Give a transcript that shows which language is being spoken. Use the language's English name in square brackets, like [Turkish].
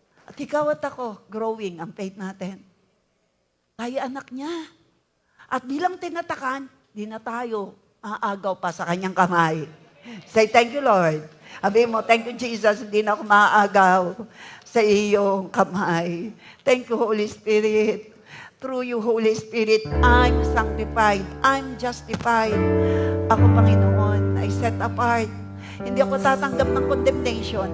[Filipino] At ikaw at ako, growing ang faith natin. Tayo anak niya. At bilang tinatakan, di na tayo aagaw pa sa kanyang kamay. [English] Say, thank you, Lord. [Filipino] Sabi mo, [English] thank you, Jesus, [Filipino] hindi na ako maaagaw sa iyong kamay. [English] Thank you, Holy Spirit. Through you, Holy Spirit, I'm sanctified. I'm justified. [Filipino] Ako, Panginoon, ay [English] set apart. [Filipino] Hindi ako tatanggap ng condemnation.